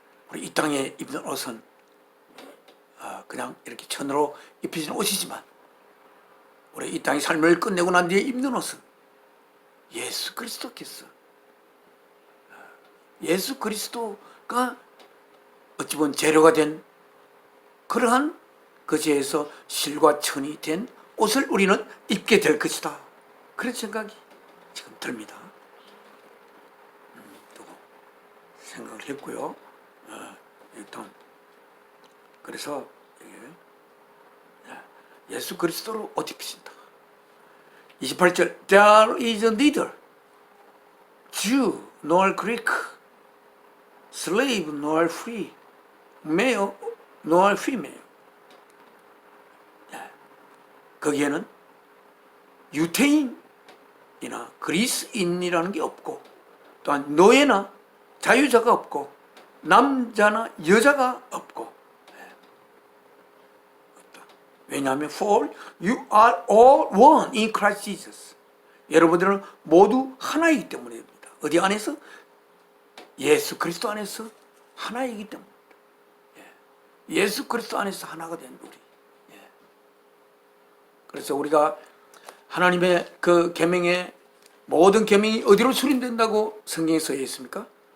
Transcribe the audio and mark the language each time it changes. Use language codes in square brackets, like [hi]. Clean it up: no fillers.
[ko] 우리 이 땅에 입는 옷은 그냥 이렇게 천으로 입혀진 옷이지만 우리 이 땅의 삶을 끝내고 난 뒤에 입는 옷은 예수 그리스도께서, 예수 그리스도가 어찌 보면 재료가 된 그러한 그제에서 실과 천이 된 옷을 우리는 입게 될 것이다. 그런 생각이 지금 듭니다. 생각을 했고요. 일단 그래서 예수 그리스도로 옷 입히신다. [en] 28절 There is neither Jew nor Greek, slave nor free, male nor female. [ko] 거기에는 유태인이나 그리스인이라는 게 없고 또한 노예나 자유자가 없고 남자나 여자가 없고 없다. 왜냐하면 [en] For you are all one in Christ Jesus. [ko] 여러분들은 모두 하나이기 때문입니다. 어디 안에서? 예수 그리스도 안에서 하나이기 때문입니다. 예수 그리스도 안에서 하나가 된 우리. 그래서 우리가 하나님의 그 계명의 모든 계명이 어디로 수립된다고 성경에 써 있습니까?